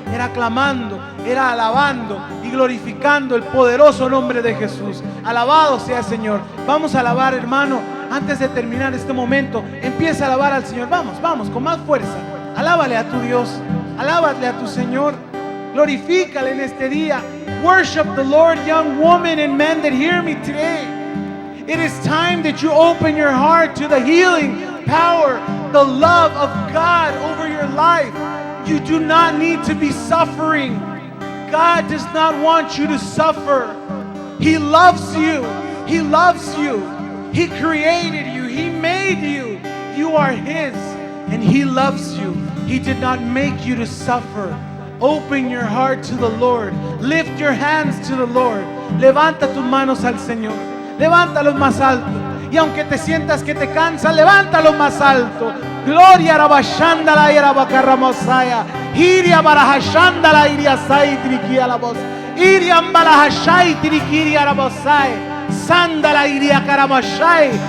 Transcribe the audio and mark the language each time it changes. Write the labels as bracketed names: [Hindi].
[Spanish] Era clamando, era alabando y glorificando el poderoso nombre de Jesús. Alabado sea el Señor. Vamos a alabar, hermano. Antes de terminar este momento, empieza a alabar al Señor. Vamos, con más fuerza. Alábale a tu Dios, alábale a tu Señor. Glorifícale en este día. [English] Worship the Lord, young woman and men that hear me today. It is time that you open your heart to the healing power, the love of God over your life. You do not need to be suffering. God does not want you to suffer. He loves you. He loves you. He created you. He made you. You are His, and He loves you. He did not make you to suffer. Open your heart to the Lord. Lift your hands to the Lord. [Spanish] Levanta tus manos al Señor. Levántalos más alto. Y aunque te sientas que te cansa, levántalos más alto. Gloria rabashandala y rabakarramosaya. Iria barahashandala iria sai trikia la voz. Iria balahashai trikiria rabosai. Sandala iria karamashai.